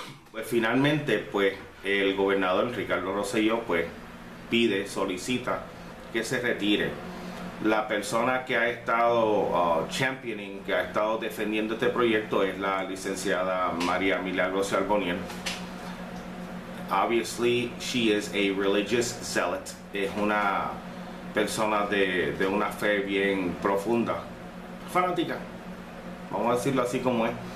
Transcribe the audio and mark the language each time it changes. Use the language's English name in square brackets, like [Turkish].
[Spanish] Pues finalmente, pues, el gobernador Ricardo Rosselló, pues, solicita que se retire. La persona que ha estado championing, que ha estado defendiendo este proyecto es la licenciada María Milagros Charbonnier. [English] Obviously, she is a religious zealot. [Spanish] Es una persona de una fe bien profunda, fanática, vamos a decirlo así como es.